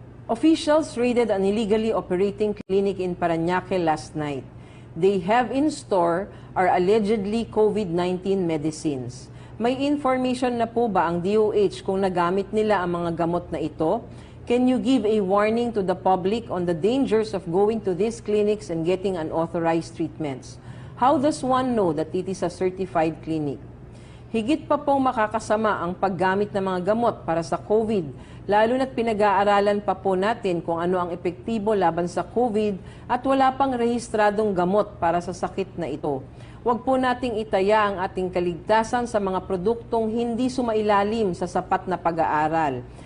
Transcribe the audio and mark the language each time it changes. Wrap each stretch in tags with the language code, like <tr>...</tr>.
<en>Officials raided an illegally operating clinic in Parañaque last night. They have in store are allegedly COVID-19 medicines.</en> <tl>May information na po ba ang DOH kung nagamit nila ang mga gamot na ito?</tl> <en>Can you give a warning to the public on the dangers of going to these clinics and getting unauthorized treatments? How does one know that it is a certified clinic?</en> <tl>Higit pa pong makakasama ang paggamit ng mga gamot para sa COVID, lalo na't pinag-aaralan pa po natin kung ano ang epektibo laban sa COVID at wala pang rehistradong gamot para sa sakit na ito. Huwag po nating itaya ang ating kaligtasan sa mga produktong hindi sumailalim sa sapat na pag-aaral.</tl>